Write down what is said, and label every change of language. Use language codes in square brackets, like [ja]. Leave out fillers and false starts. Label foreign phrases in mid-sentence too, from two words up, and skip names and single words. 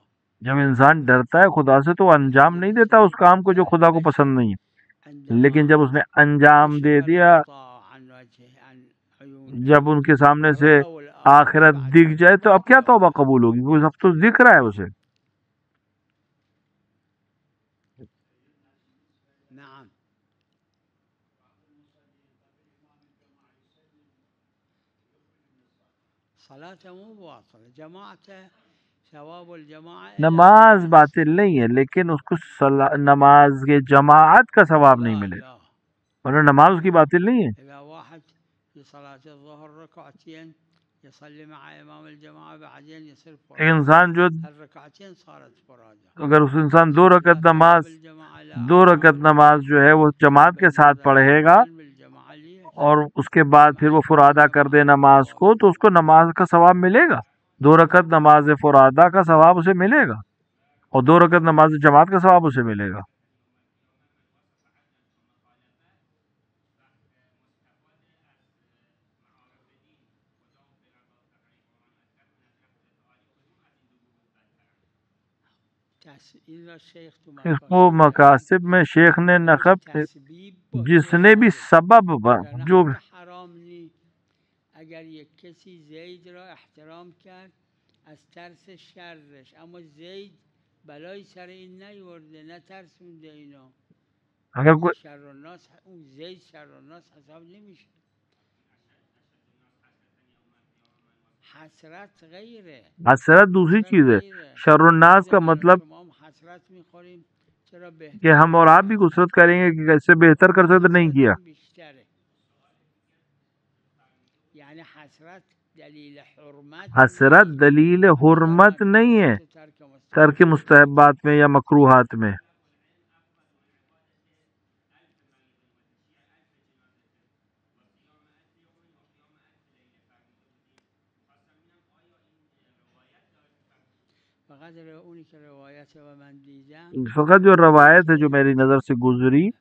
[ur] جب انسان ڈرتا ہے خدا سے تو انجام نہیں دیتا اس کام کو جو خدا کو پسند نہیں ہے، لیکن جب اس نے انجام دے دیا، جب ان کے سامنے سے آخرت دکھ جائے تو اب کیا توبہ قبول ہوگی؟ وہ سب تو دکھ رہا ہے اسے. نعم. [ar] صلاة مو باطلة، جماعة ثواب الجماعة. [ur] نماز باطل نہیں ہے، لیکن اس کو نماز کے جماعت کا ثواب نہیں ملے گا، ورنہ نماز اس کی باطل نہیں ہے. [ar] إذا واحد في صلاة الظهر ركعتين يصلي مع إمام الجماعة بعدين يصير فرادى، [ur] انسان جو [ar] الركعتين صارت فرادى. [ur] اگر اس انسان دو رکعت نماز جو ہے وہ جماعت کے ساتھ پڑھے گا اور اس کے بعد پھر وہ فرادہ کر دے نماز کو، تو اس کو نماز کا ثواب ملے گا. 2 رکعت نماز فرادہ کا ثواب اسے ملے گا اور 2 رکعت نماز جماعت کا ثواب اسے ملے گا. اس کو مقاصد میں شیخ نے نقب جس نے بھی سبب جو [fa] اگر یک کسی زید را احترام کرد از ترس شرش، اما زید بلای سر این نیورده، نترسونده اینا، [ur] اگر کوئی [ar] شر الناس، [fa] اون زید [ar] شر الناس [fa] حساب نمیشه. حسرت غیره، [ur] حسرت دوسری چیز ہے. [ar] شر الناس [ur] کا مطلب [fa] حسرت میخوریم چرا [ur] کہ ہم اور آپ بھی کثرت کریں گے کہ کیسے بہتر کر سکتے، نہیں کیا. یعنی حسرت دلیل حرمت نہیں ہے ترک مستحبات میں یا مکروہات میں. فقط جو روایت ہے جو میری نظر سے گزری،